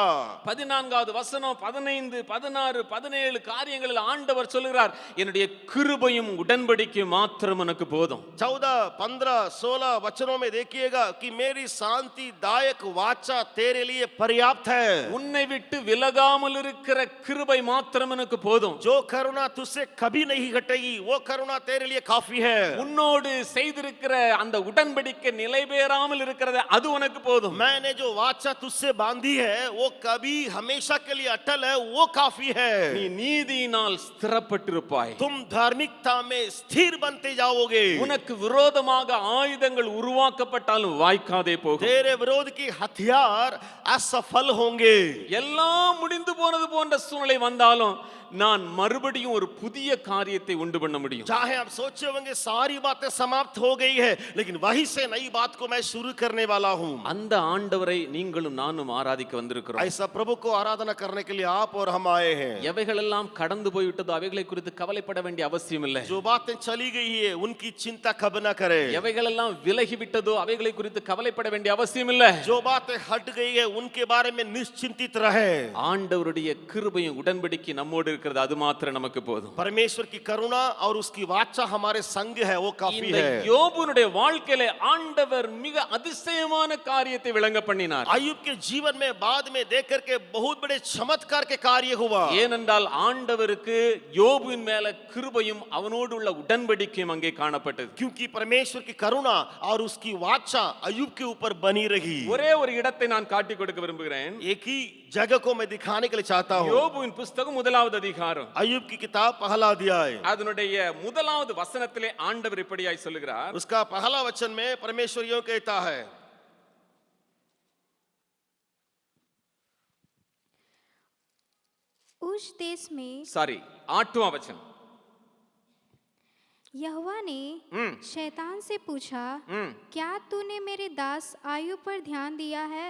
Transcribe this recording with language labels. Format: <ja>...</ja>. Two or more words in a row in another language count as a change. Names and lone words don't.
<ta>14வது வசனம் 15, 16, 17 காரியங்களில் ஆண்டவர் சொல்லுகிறார், என்னுடைய கிருபையும் உடன்படிக்கையும் மாத்திரம் எனக்கு போதும்.</ta> <hi>14, 15, 16 वचनों में देखिएगा कि मेरी शांतिदायक वाचा तेरे लिए पर्याप्त है.</hi> <ta>உன்னை விட்டு விலகாமல் இருக்கிற கிருபை மாத்திரம் எனக்கு போதும்.</ta> <hi>जो करुणा तुझसे कभी नहीं घटेगी वो करुणा तेरे लिए काफी है.</hi> <ta>உன்னோடு செய்திருக்கிற அந்த உடன்படிக்கை நிலைபெறாமல் இருக்கிறது அது உனக்கு போதும்.</ta> <hi>मैंने जो वाचा तुझसे बांधी है वो कभी हमेशा के लिए अटल है, वो काफी है।</hi> <ta>நீ நீதியினால் ஸ்திரப்பட்டிருப்பாய்.</ta> <hi>तुम धार्मिकता में स्थिर बनते जाओगे।</hi> <ta>உனக்கு விரோதமாக ஆயுதங்கள் உருவாக்கப்பட்டாலும் வாய்க்காதே போகும்.</ta> <hi>तेरे विरोध की हथियार असफल होंगे।</hi> <ta>எல்லாம் முடிந்து போனது போன்ற சூழ்நிலை வந்தாலும் நான் மறுபடியும் ஒரு புதிய காரியத்தை உண்டு பண்ண முடியும்.</ta> <hi>चाहे आप सोचे होंगे सारी बातें समाप्त हो गई है, लेकिन वहीं से नई बात को मैं शुरू करने वाला हूं।</hi> <ta>அந்த ஆண்டவரை நீங்களும் நானும் ஆராதிக்க வந்திருக்கிறோம்.</ta> <hi>ऐसा प्रभु को आराधना करने के लिए आप और हम आए हैं।</hi> <ta>எவைகளெல்லாம் கடந்து போய்விட்டதோ அவைகளை குறித்து கவலைப்பட வேண்டிய அவசியம் இல்லை.</ta> <hi>जो बातें चली गई है उनकी चिंता कब न करें।</hi> <ta>எவைகளெல்லாம் விலகி விட்டதோ அவைகளை குறித்து கவலைப்பட வேண்டிய அவசியம் இல்லை.</ta> <hi>जो बातें हट गई है उनके बारे में निश्चिंतित रहे।</hi> <ta>ஆண்டவருடைய கிருபையும் உடன்படிக்கை நம்மோடு இருக்கிறது, அது மாத்திரம் நமக்கு போதும்.</ta> <hi>परमेश्वर की करुणा और उसकी वाचा हमारे संग है, वो काफी</hi> <ta>இந்த</ta> <hi>है।</hi> <ta>யோபுனுடைய வாழ்க்கையில ஆண்டவர் மிக அதிசயமான காரியத்தை விளங்க பண்ணினார்.</ta> <hi>अय्यूब के जीवन में बाद में देख करके बहुत बड़े चमत्कार के कार्य हुआ।</hi> <ta>ஏனென்றால் ஆண்டவருக்கு யோபுவின் மேல கிருபையும் அவனோடு உள்ள உடன்படிக்கையும் அங்கே காணப்பட்டது.</ta> <hi>क्योंकि परमेश्वर की करुणा और उसकी वाचा अय्यूब के ऊपर बनी रही।</hi> <ta>ஒரே ஒரு இடத்தை நான் காட்டிக் கொடுக்க விரும்புகிறேன்.</ta> <hi>एक ही जगह को मैं दिखाने के लिए चाहता हूँ।</hi> <ta>யோபுவின் புஸ்தகம் முதலாவது அதிகாரம்</ta> <hi>अय्यूब की किताब पहला अध्याय,</hi> <ta>அதனுடைய முதலாவது வசனத்திலே ஆண்டவர் இப்படியாய் சொல்லுகிறார்.</ta> <hi>उसका पहला वचन में परमेश्वर यूं कहता है, उस देश में சாரி 8वां वचन. यहोवा ने शैतान से पूछा, क्या तूने मेरे दास आय्यूब पर ध्यान दिया है?</hi>